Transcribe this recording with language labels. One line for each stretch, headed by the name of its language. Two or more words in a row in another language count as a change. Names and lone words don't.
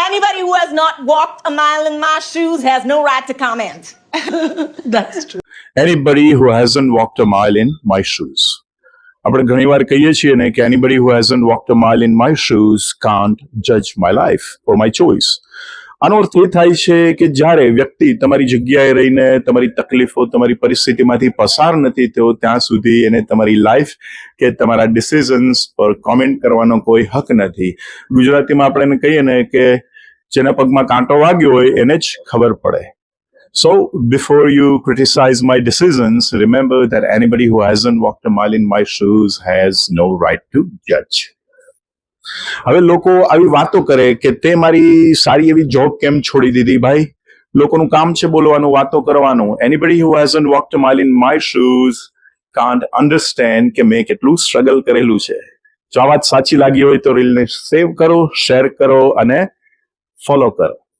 English: Anybody who has not walked a mile in my shoes has no right to comment. That's true. Anybody who hasn't walked a mile in my shoes.
Gujarati: આપણે ઘણીવાર કહીએ છીએ ને કે
English: anybody who hasn't walked a mile in my shoes can't judge my life or my choice.
Gujarati: આનો અર્થ એ થાય છે કે જ્યારે વ્યક્તિ તમારી જગ્યાએ રહીને તમારી તકલીફો તમારી પરિસ્થિતિમાંથી પસાર નથી થયો ત્યાં સુધી એને તમારી લાઈફ કે તમારા ડિસિઝન્સ પર કોમેન્ટ કરવાનો કોઈ હક નથી. ગુજરાતીમાં આપણે એને કહીએ ને કે જેના પગમાં કાંટો વાગ્યો હોય એને જ ખબર પડે.
English: So, before you criticize my decisions, remember that anybody who hasn't walked a mile in my shoes has no right to judge.
Gujarati: હવે લોકો આવી વાતો કરે કે તે મારી સારી એવી જોબ કેમ છોડી દીધી ભાઈ? લોકોનું કામ છે બોલવાનું, વાતો કરવાનું.
English: Anybody who hasn't walked a mile in my shoes can't understand
Gujarati: કે મેં કેટલું સ્ટ્રગલ કરેલું છે. જો આ વાત સાચી લાગી હોય તો રીલને સેવ કરો, શેર કરો અને ફોલો કરો.